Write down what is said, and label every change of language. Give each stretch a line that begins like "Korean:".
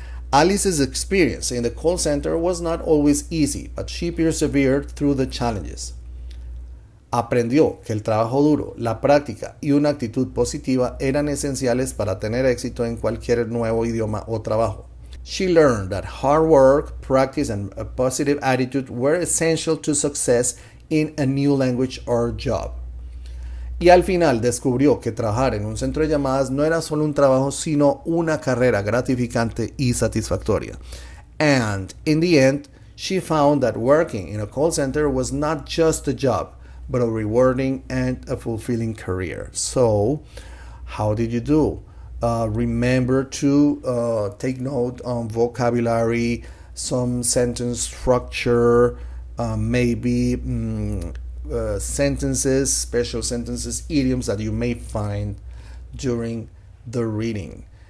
English: Alice's experience in the call center was not always easy, but she persevered through the challenges.
Spanish: Aprendió que el trabajo duro, la práctica y una actitud positiva eran esenciales para tener éxito en cualquier nuevo idioma o trabajo.
English: She learned that hard work, practice, and a positive attitude were essential to success in a new language or job.
Spanish: Y al final descubrió que trabajar en un centro de llamadas no era solo un trabajo, sino una carrera gratificante y satisfactoria.
English: And in the end, she found that working in a call center was not just a job, but a rewarding and a fulfilling career. So, how did you do? Remember to take note on vocabulary, some sentence structure, maybe sentences, special sentences, idioms that you may find during the reading.